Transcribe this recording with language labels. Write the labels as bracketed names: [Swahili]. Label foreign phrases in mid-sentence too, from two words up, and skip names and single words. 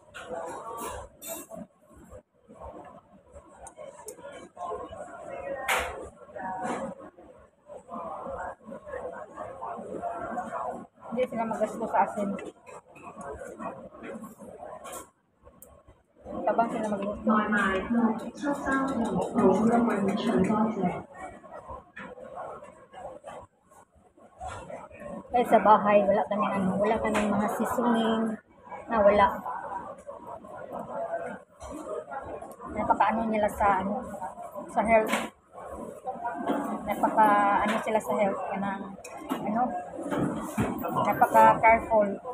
[Filipino] Hindi sila magasto sa asin. Matabang sila magluto. 外賣6七三6號因為搶多謝。 Kahit sa bahay, wala kami mga seasoning na wala. Napaka-ano nila sa sa health. Napaka-ano sila sa health kanang napaka-careful.